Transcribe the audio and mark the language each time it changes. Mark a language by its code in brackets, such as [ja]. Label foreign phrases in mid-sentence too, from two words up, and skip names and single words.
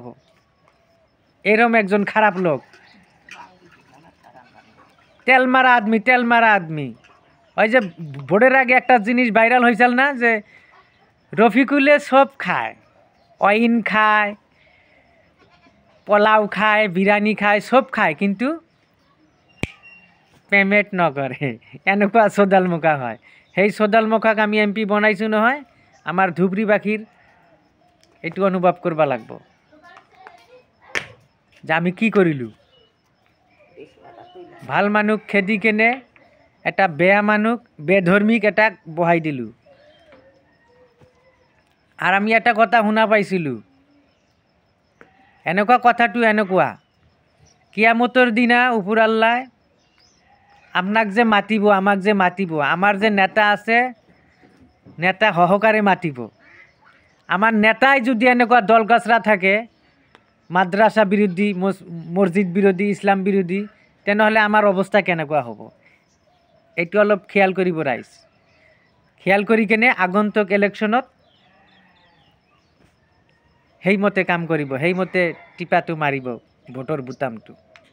[bn] এরম একজন খারাপ লোক, তেলমারা আদমি, তেলমারা আদমি। ওই যে ভোটের আগে একটা জিনিস ভাইরাল হয়েছিল না, যে রফিকুলে সব খায়, অইন খায়, পোলাও খায়, বিরিয়ানি খায়, সব খায়, কিন্তু [as] পেমেন্ট নকরে। এনেকুৱা চোদাল মুখা হয়। সেই চোদাল মুখাক আমি এমপি বনাইছোঁ নহয়। আমার ধুবরিবাসীর এইটো অনুভব করবা লাগব যে আমি কি করিলোঁ। ভাল মানুষ খেদি কেনে এটা বেয়া মানুষ বেধর্মিক এটা বহাই দিলোঁ। আর আমি এটা কথা শুনা পাইছিলোঁ, এনেকুৱা কথাটো এনেকুৱা, কিয়ামতৰ দিনা উপৰ আল্লাহ আপনাক যে মাতিব, আমাক যে মাতিব, আমার যে নেতা আছে নেতা সহকারে মাতিব। আমার নেতাই যদি এনেকুৱা দলগাছরা থাকে মাদ্রাসা বিরোধী, মসজিদ বিরোধী, ইসলাম বিরোধী, তেনেহ'লে আমাৰ অৱস্থা কেনেকুৱা হ'ব। এইটো অলপ খেয়াল কৰিব ৰাইজ। খেয়াল কৰি কেনে আগন্তুক ইলেকশ্যনত সেইমতে কাম কৰিব, সেইমতে টিপাটো মাৰিব ভোটৰ বুটামটো।